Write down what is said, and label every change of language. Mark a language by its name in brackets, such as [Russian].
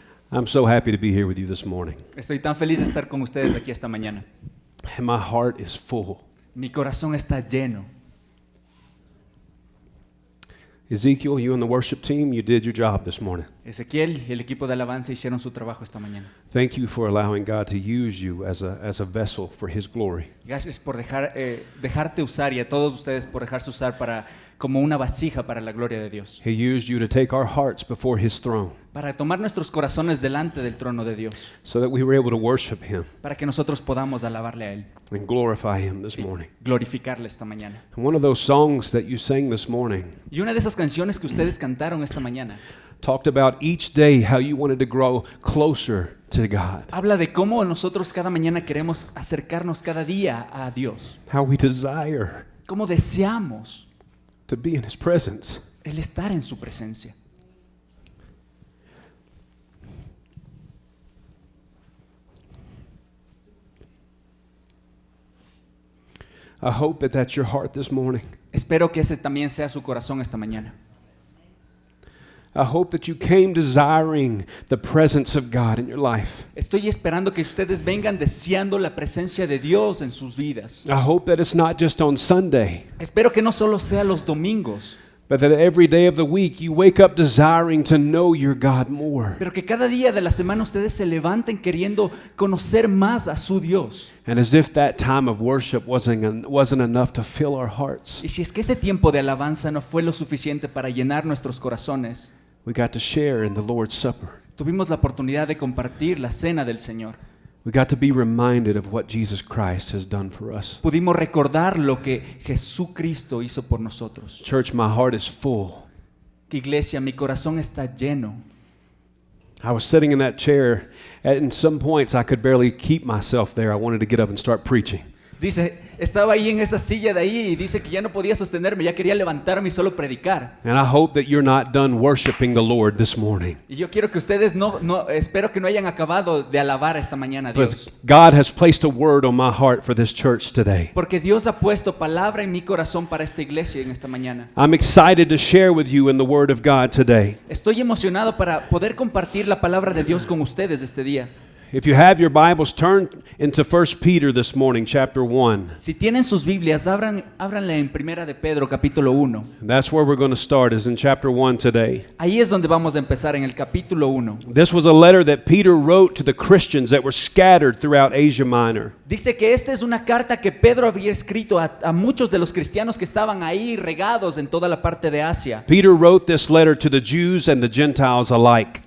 [English] I'm so happy to be here with you this morning. [Spanish] Estoy tan feliz de estar con ustedes aquí esta mañana. [English] And my heart is full. [Spanish] Mi corazón está lleno. [English] Ezekiel, you and the worship team, you did your job this morning. [Spanish] Ezequiel y el equipo de alabanza hicieron su trabajo esta mañana. [English] Thank you for allowing God to use you as a vessel for His glory. [Spanish] Gracias por dejarte usar y a todos ustedes por dejarse usar como una vasija para la gloria de Dios. [English] He used you to take our hearts before His throne [Spanish] Para tomar nuestros corazones delante del trono de Dios. [English] so that we were able to worship Him [Spanish] Para que nosotros podamos alabarle a Él. [English] and glorify Him this morning. [Spanish] Glorificarle esta mañana. [English] And one of those songs that you sang this morning [Spanish] Y una de esas canciones que ustedes cantaron esta mañana [English] talked about each day how you wanted to grow closer to God, [Spanish] habla de cómo nosotros cada mañana queremos acercarnos cada día a Dios. [English] how we desire [Spanish] Cómo deseamos [English] to be in His presence. [Spanish] el estar en su presencia. [English] I hope that that's your heart this morning. [Spanish] Espero que ese también sea su corazón esta mañana. [English] I hope that you came desiring the presence of God in your life. [Spanish] Estoy esperando que ustedes vengan deseando la presencia de Dios en sus vidas. [English] I hope that it's not just on Sunday, [Spanish] Espero que no solo sea los domingos, [English] but that every day of the week you wake up desiring to know your God more. [Spanish] pero que cada día de la semana ustedes se levanten queriendo conocer más a su Dios. [English] And as if that time of worship wasn't enough to fill our hearts, [Spanish] Y si es que ese tiempo de alabanza no fue lo suficiente para llenar nuestros corazones, [English] we got to share in the Lord's Supper. [Spanish] tuvimos la oportunidad de compartir la cena del Señor. [English] We got to be reminded of what Jesus Christ has done for us. [Spanish] Pudimos recordar lo que Jesucristo hizo por nosotros. [English] Church, my heart is full. [Spanish] Iglesia, mi corazón está lleno. [English] I was sitting in that chair, and in some points I could barely keep myself there. I wanted to get up and start preaching. [Spanish] Dice, estaba ahí en esa silla de ahí y dice que ya no podía sostenerme, ya quería levantarme y solo predicar. [English] And I hope that you're not done worshiping the Lord this morning. [Spanish] Y yo quiero que ustedes espero que no hayan acabado de alabar esta mañana a [English] Because [Spanish] Dios. [English] God has placed a word on my heart for this church today. [Spanish] Porque Dios ha puesto palabra en mi corazón para esta iglesia en esta mañana. [English] I'm excited to share with you in the Word of God today. [Spanish] Estoy emocionado para poder compartir la palabra de Dios con ustedes este día. [English] If you have your Bibles, turn into 1 Peter this morning, chapter 1. [Spanish] Si tienen sus Biblias, ábranla en Primera de Pedro, capítulo 1. [English] That's where we're going to start, is in chapter 1 today. [Spanish] Ahí es donde vamos a empezar, en el capítulo 1. [English] This was a letter that Peter wrote to the Christians that were scattered throughout Asia Minor. [Spanish] Dice que esta es una carta que Pedro había escrito a muchos de los cristianos que estaban ahí regados en toda la parte de Asia. [English] Peter wrote this letter to the Jews and the Gentiles alike.